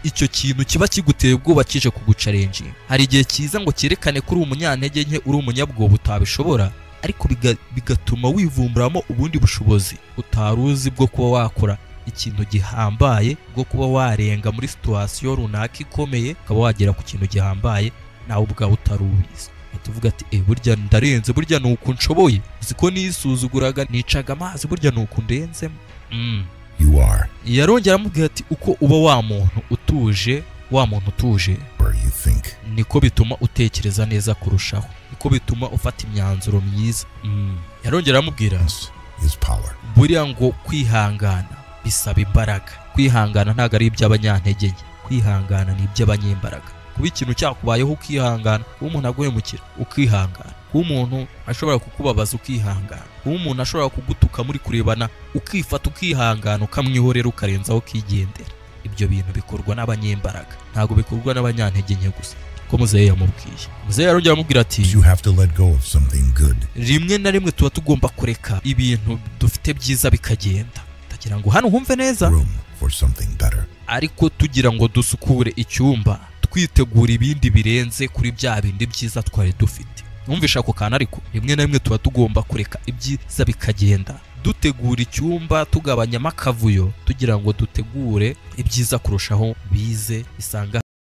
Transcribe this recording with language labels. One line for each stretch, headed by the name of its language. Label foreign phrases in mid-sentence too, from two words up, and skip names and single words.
Kinyarwanda: Icyo kintu kiba kiguteye ubwoba kije kugucarenjinga, hari igihe kiza ngo cyerekane ko uri umunyantege nke, uri umunyabwoba utabishobora, ariko bigatuma wivumburamo ubundi bushobozi utari uzi bwo kuba wakora ikintu gihambaye, bwo kuba warenga muri situwasiyo runaka ikomeye ukaba wagera ku kintu gihambaye nawe ubwawe utari ubizi. Tuvuga ati burya ndarenze, burya ni uku nshoboye, uzi ko nisuzuguraga nicaga amazi, burya ni uku ndenzemo.
English: You are
Kinyarwanda: Yarongera aramubwira ati uko uba wa muntu utuje
English: where you think.
Kinyarwanda: niko bituma utekereza neza kurushaho, niko bituma ufata imyanzuro myiza. Yarongera aramubwira
English: This is power.
Kinyarwanda: buriya ngo kwihangana bisaba imbaraga. Kwihangana ntabwo ari iby'abanyantege nke, kwihangana ni iby'abanyembaraga. Kuba ikintu cyakubayeho ukihangana, kuba umuntu aguhemukira ukihangana, kuba umuntu ashobora kukubabaza ukihangana, kuba umuntu ashobora kugutuka muri kurebana ukifata ukihangana, ukamwihorera ukarenzaho ukigendera. Ibyo bintu bikorwa n'abanyembaraga, ntabwo bikorwa n'abanyantege nke gusa. Ko muzehe yamubwiye. Muzehe yarongera aramubwira ati
English: You have to let go of something good.
Kinyarwanda: rimwe na rimwe tuba tugomba kureka ibintu dufite byiza bikagenda. Ndagira ngo hano humve neza,
English: Room for something better.
Kinyarwanda: ariko tugira ngo dusukure icyumba twitegura ibindi birenze kuri bya bindi byiza twari dufite. Numvisha ako kantu, ariko rimwe na rimwe tuba tugomba kureka ibyiza bikagenda, dutegura icyumba tugabanyamo akavuyo, tugira ngo dutegure ibyiza kurushaho bize bisanga